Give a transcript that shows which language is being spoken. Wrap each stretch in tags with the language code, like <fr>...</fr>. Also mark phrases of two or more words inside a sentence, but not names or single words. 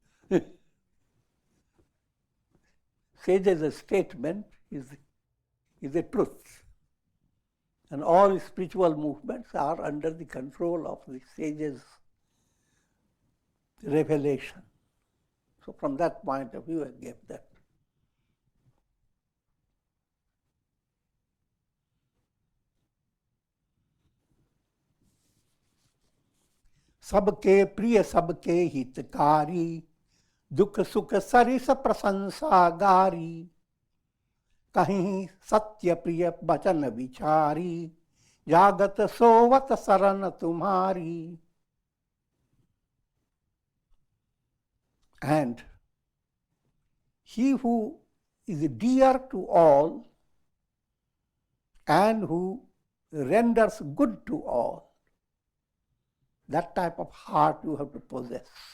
<en>Sage's statement is a truth. And all spiritual movements are under the control of the sage's revelation. So from that point of view, I gave that.</en> <awa>सबके प्रिय सबके हितकारी दुख सुख सरिस प्रशंसा गारी कहीं सत्य प्रिय वचन विचारी जागत सोवत शरण तुम्हारी.</awa> <en>And he who is dear to all and who renders good to all, that type of heart you have to possess.</en>